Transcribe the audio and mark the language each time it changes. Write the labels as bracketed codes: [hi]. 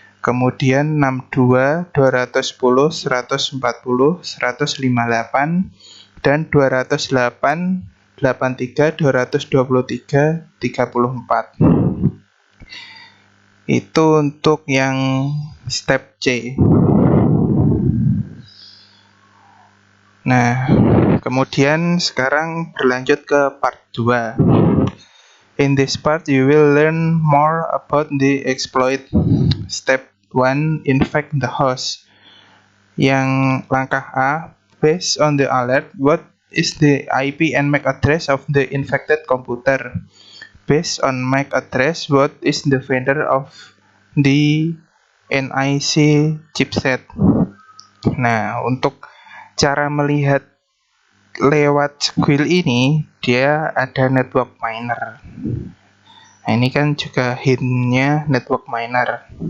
[id] Kemudian 62, 210, 140, 158 dan 208, 83, 223, 34. Itu untuk yang step C. Nah, kemudian sekarang berlanjut ke part 2. [en] In this part you will learn more about the exploit. Step 1, infect the host. [id] Yang langkah A, [en] based on the alert, what is the IP and MAC address of the infected computer? Based on MAC address, what is the vendor of the NIC chipset? [id] Nah, untuk cara melihat lewat squeal ini, dia ada network miner. Nah, ini kan juga hintnya network miner.